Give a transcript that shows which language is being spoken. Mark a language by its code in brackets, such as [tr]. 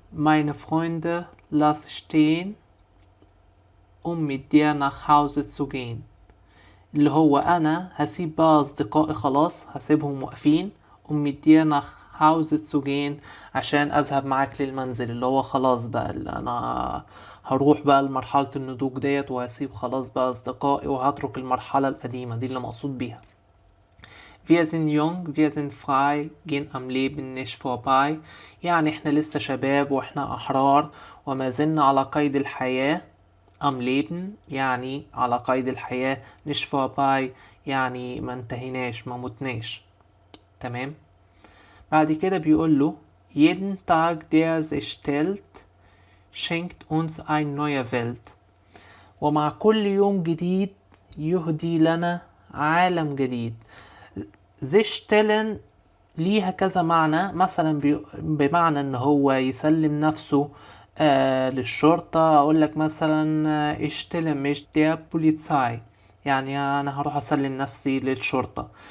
[de] meine Freunde lass stehen mit dir nach Hause zu gehen. [ar] اللي هو انا هسيب بقى اصدقائي خلاص، هسيبهم واقفين [de] mit dir nach Hause zu gehen [ar] عشان اذهب معاك للمنزل. اللي هو خلاص بقى اللي انا هروح بقى لمرحلة النضوج ديت، وهسيب خلاص بقى اصدقائي وهترك المرحلة القديمة دي اللي مقصود بيها. [de] Wir sind jung, wir sind frei, gehen am Leben nicht vorbei. [ar] يعني احنا لسه شباب واحنا احرار وما زلنا على قيد الحياة. am Leben يعني على قيد الحياة، nicht vorbei يعني ما انتهيناش ما متناش. تمام. بعد كده بيقول له [de] jeden Tag der sich stellt schenkt uns eine neue Welt. [ar] ومع كل يوم جديد يهدي لنا عالم جديد. sich stellen ليها كذا معنى، مثلا بمعنى ان هو يسلم نفسه للشرطة. اقول لك مثلا اشتلم مش der Polizei، يعني انا هروح اسلم نفسي للشرطة.